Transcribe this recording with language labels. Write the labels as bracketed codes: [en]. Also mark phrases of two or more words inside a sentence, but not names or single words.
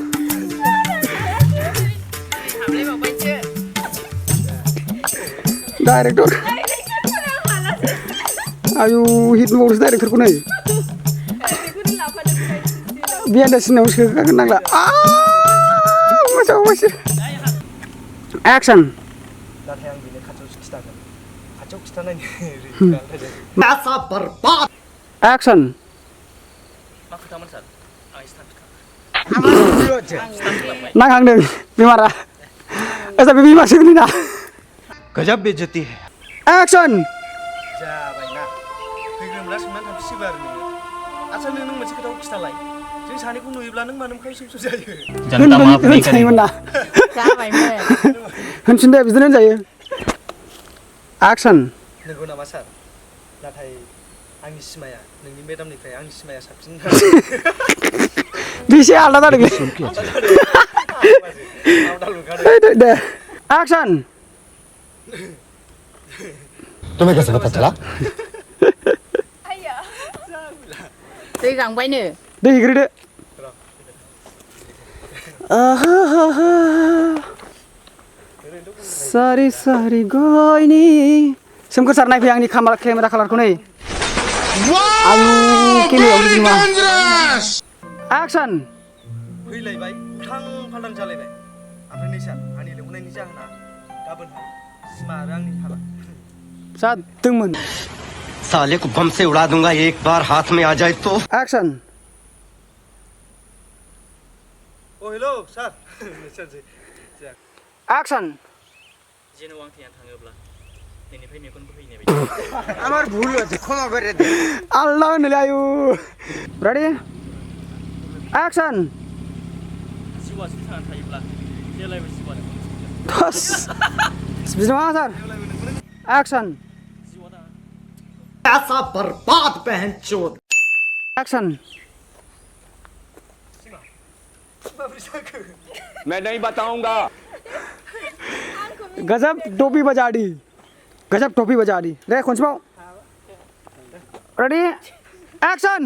[brx] डाइरेक्टर आयु हिट नुबावोसो डाइरेक्टरखौ नै बियान्दा सिनाव सोखागोन नांला मोजां मोनसे एक्सन नाथाय आं बिनो खाथियावसो खिथागोन खाथियाव खिथानायनि [hi] ऐसा बर्बाद [brx] एक्सन मा खोथामोन सार आं एसे थाब [bn] আমার ভুল হচ্ছে [brx] नांहांदों बेमारा ओजा बे बिमासो गोलैना [hi] गजब बेइज्जती है [brx] एक्सन जाबायना फैग्रोमला सोंनानै थांफिनसिगौ आरो नोङो आच्छा नों मोनसे खोथाखौ खिथालाय जों सानैखौ नुयोब्ला नों मानो मोखां सुसु जायो [hi] जनता माफ नहीं करेगी [brx] होनजायोमोन ना जाबायमोन. होनफिन दे बिदिनो होनजायो एक्सन नंगौ नामा सार नाथाय आंनि सिमाया नोंनि मेडामनिफ्राय आंनि सिमाया साबसिन एसे आलदा जादोंलै दे एक्सन [hi] तुम्हें कैसे पता चला [brx] दै गांबायनो. दै हैग्रोदो सारि सारि गयनि सोमखोर सार नायफै आंनि केमेरा कालारखौ नै आयु केमेरायाव बिदि नङा एक्सन फैलायबाय उल्थां फाल्थां जालायबाय ओमफ्राय नै सार आंनि लेंहरनायनि जाहोना गाबोनहाय सिमा आरो आंनि हाबा जादोंमोन [hi] साले को बम से उड़ा दूंगा एक बार हाथ में आ जाए तो [brx] एक्सन अ हेलौ सार एक्सन जेन' आं थैना थाङोब्ला नोंनिफ्राय मेगन बोहैनाय बायदि [bn] আমার ভুল হচ্ছে ক্ষমা করে দে [brx] आलदा होनोलै आयु [en] ready action [brx] जिउआ जुदि थांनानै थायोब्ला जेब्लायबो जिउआनो थस बिदि नङा सार एक्सन जिउआ दा [hi] ऐसा बर्बाद बहन चोद [brx] एक्सन [hi] मैं नहीं बताऊंगा गजब डोबी बजाड़ी गजब टोपी बजा दी रे खनसेबाव [en] ready action